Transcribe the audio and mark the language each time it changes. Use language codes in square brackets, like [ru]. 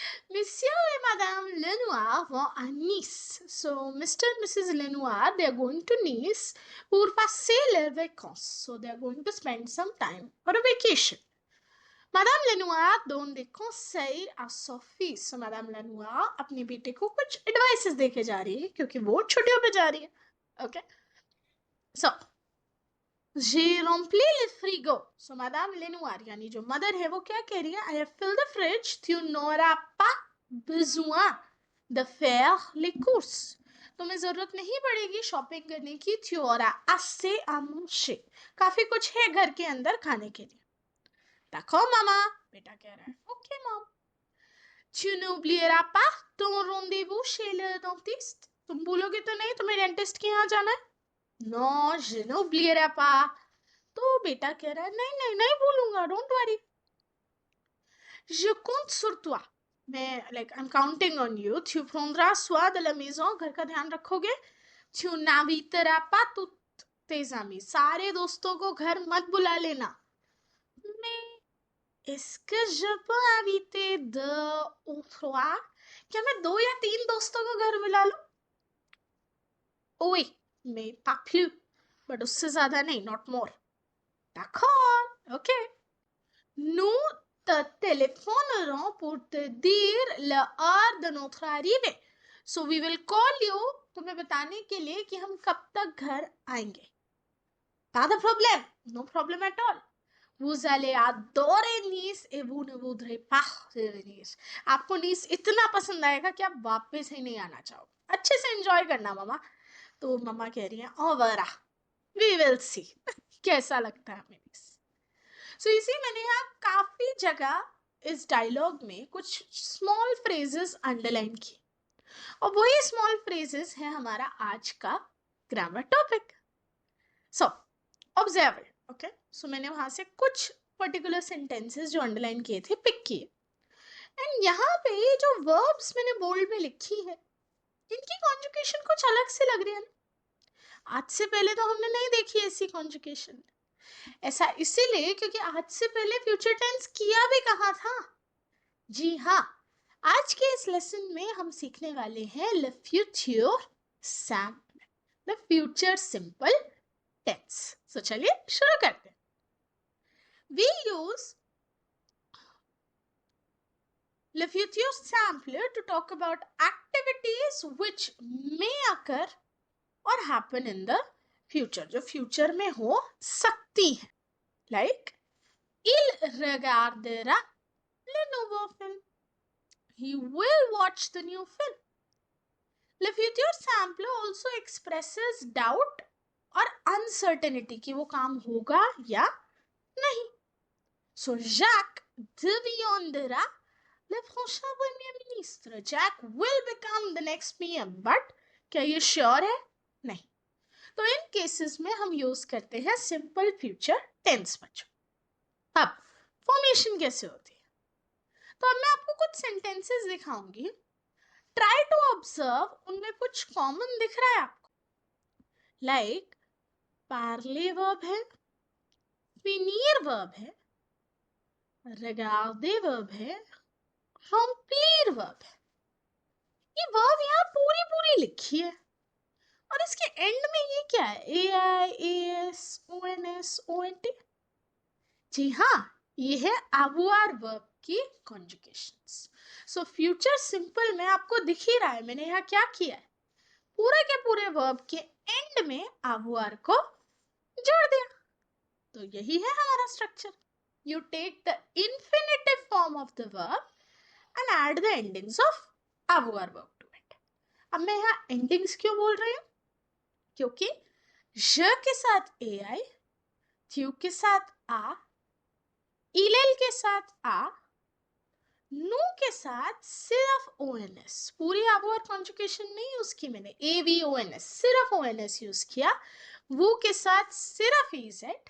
[fr] Monsieur et Madame Lenoir vont à Nice. [en] So Mr. and Mrs. Lenoir, they are going to Nice [fr] pour passer leurs vacances. [en] So they are going to spend some time for a vacation. [fr] Madame Lenoir donne des conseils à Sophie. [hi] So Madame Lenoir अपने बेटे को कुछ advices देके जा रही है क्योंकि वो छुट्टियों पे जा रही है. Okay. [fr] So j'ai rempli le frigo. [hi] So Madame Lenoir यानी जो मदर है वो क्या कह रही है? [en] I have filled the fridge. [fr] Tu n'auras pas besoin de faire les courses. [hi] तुम्हें जरूरत नहीं पड़ेगी शॉपिंग करने की. [fr] Tu auras assez à manger. [hi] काफी कुछ है घर के अंदर खाने के लिए. [fr] D'accord [hi] मामा? बेटा कह रहा है. Okay mom. [fr] Tu n'oublieras pas ton rendez-vous chez le dentiste. [hi] तुम भूलोगे तो नहीं तुम्हें डेंटिस्ट के यहाँ जाना है? [fr] Non, je n'oublierai pas. [hi] तो बेटा कह रहा है नहीं नहीं नहीं भूलूंगा. [en] Don't worry. [fr] Je compte sur toi. मैं [en] I'm counting on you. [fr] Tu prendras soin de la maison. [hi] घर का ध्यान रखोगे. [fr] Tu n'inviteras pas tous tes amis. [hi] सारे दोस्तों को घर मत बुला लेना. [fr] Mais est-ce que je peux inviter 2 ou 3? [hi] क्या मैं 2 या 3 दोस्तों को घर बुला लूं? [fr] Oui, mais pas plus. [hi] But उससे ज्यादा नहीं, [en] not more. [fr] D'accord, ok. Nous te téléphonerons pour te dire l'heure de notre arrivée. [en] So we will call you [hi] तुम्हें बताने के लिए कि हम कब तक घर आएंगे. [fr] Pas de problème. [en] No problem at all. [fr] Vous allez adorer Nice et vous ne voudrez pas revenir. [hi] आपको नीस इतना पसंद आएगा कि आप वापस ही नहीं आना चाहोगे. अच्छे से एंजॉय करना मामा. तो मम्मा कह रही है ओवरा वी विल सी. कैसा लगता है हमें नीस. सो इसी मैंने यहाँ काफी जगह इस डायलॉग में कुछ स्मॉल फ्रेजेस अंडरलाइन की और वही स्मॉल फ्रेजेस है हमारा आज का grammar topic. So observe. Okay. सो मैंने वहां से कुछ पर्टिकुलर सेंटेंसेस जो अंडरलाइन किए थे पिक किए. एंड यहाँ पे जो वर्ब्स मैंने बोल्ड में लिखी है इनकी कॉन्जुगेशन कुछ अलग से लग रही है. आज से पहले तो हमने नहीं देखी ऐसी कॉन्जुगेशन. ऐसा इसीलिए क्योंकि आज से पहले फ्यूचर टेंस किया भी कहाँ था. जी हाँ, आज के इस लेसन में हम सीखने वाले हैं le futur simple, [en] the future simple tense. [hi] So चलिए शुरू करते हैं. [en] We use le futur simple to talk about activities which may occur or happen in the future. [hi] जो future में हो सकती है. [fr] Like il regardera le nouveau film. [en] He will watch the new film. Le futur simple also expresses doubt [hi] और uncertainty कि वो काम होगा या नहीं. [fr] So Jacques deviendra le prochain premier ministre. [en] Jack will become the next PM. [hi] But क्या ये sure है? नहीं. तो इन केसेस में हम यूज करते हैं सिंपल फ्यूचर टेंस बच्चों. अब फॉर्मेशन कैसे होती है तो अब मैं आपको कुछ सेंटेंसेस दिखाऊंगी. ट्राई टू ऑब्जर्व उनमें कुछ कॉमन दिख रहा है आपको. लाइक पार्ले वर्ब है, फिनीर वर्ब है, regarder वर्ब है, remplir वर्ब है. ये वर्ब यहाँ पूरी पूरी लिखी है और इसके एंड में ये क्या है? ai, as, ons, ont. जी हाँ, ये है avoir वर्ब की कॉन्जुगेशंस. सो फ्यूचर सिंपल में आपको दिख ही रहा है मैंने यहाँ क्या किया है. पूरे के पूरे वर्ब के एंड में avoir को जोड़ दिया. तो यही है हमारा structure. [en] You take the infinitive form of the verb and add the endings of avoir verb to it. [hi] अब मैं यहाँ endings क्यों बोल रही हूँ? क्योंकि je के साथ ai, tu के साथ a, il के साथ a, nu के साथ सिर्फ ons. पूरी avoir conjugation नहीं यूज की मैंने. avons सिर्फ ons यूज किया. वो के साथ सिर्फ ez